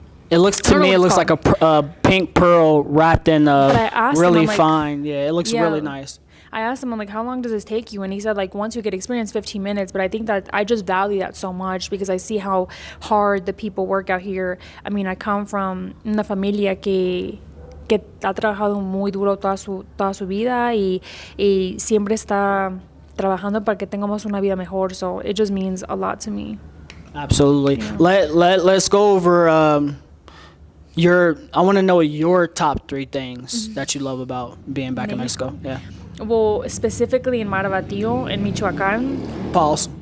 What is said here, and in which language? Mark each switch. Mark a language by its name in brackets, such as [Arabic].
[English] it looks like a pink pearl wrapped in really fine. Yeah, it looks really nice. I asked him, how long does this take you? And he said, once you get experience, 15 minutes. But I think that I just value that so much because I see how hard the people work out here. I come from [Spanish] una familia que ha trabajado muy duro toda su vida y siempre está trabajando para que tengamos una vida mejor. [English] So it just means a lot to me. Absolutely. Yeah. Let's go over I want to know your top 3 things that you love about being back in Mexico. Yeah. Well, specifically in Marabatío, in Michoacán. Pause.